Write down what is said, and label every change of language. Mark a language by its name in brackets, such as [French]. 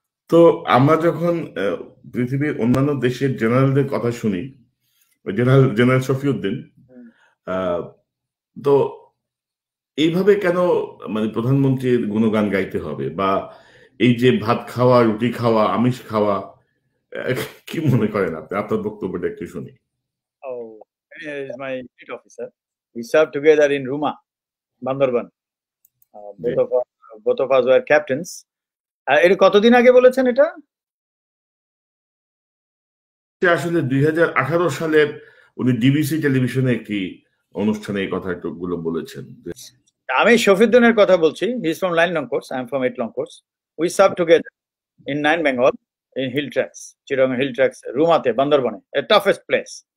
[Bangla] তো আমরা যখন পৃথিবীর অন্যান্য দেশের জেনারেলদের কথা শুনি, জেনারেল শফিউদ্দিন, তো এইভাবে কেন মানে প্রধানমন্ত্রীর গুণগান গাইতে হবে? বা এই যে ভাত খাওয়া, রুটি খাওয়া, আমিষ খাওয়া, কি মনে করেন আপনি? আপনার বক্তব্যটা একটু শুনি। [English] Oh, he is my fleet officer. We served together in Ruma, Bandarban. Both of us were captains. [Bangla] এটা কতদিন আগে বলেছেন এটা? আসলে 2018 সালের উনি ডিবিসি টেলিভিশনে একটি অনুষ্ঠানে এই কথাগুলো বলেছেন। আমি শফিউদ্দিনের কথা বলছি। [English] He is from 9 Long Course. I am from 8 Long Course. We served together in 9 Bengal, in hill tracks, Chittagong hill tracks, Rumate, Bandarbane, a toughest place.